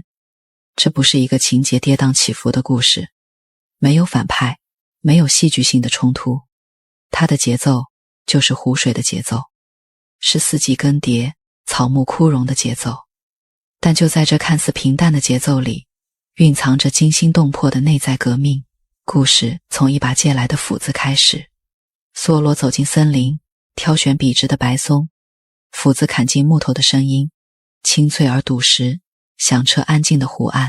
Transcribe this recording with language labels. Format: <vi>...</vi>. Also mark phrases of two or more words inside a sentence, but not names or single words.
<zh>這不是一個情節跌宕起伏的故事，沒有反派，沒有戲劇性的衝突，它的節奏就是湖水的節奏。是四季更迭、草木枯榮的節奏。但就在這看似平淡的節奏裡，蘊藏着驚心動魄的內在革命。故事從一把借來的斧子開始。梭羅走進森林，挑選筆直的白松，斧子砍進木頭的聲音清脆而篤實，響徹安靜的湖岸。</zh>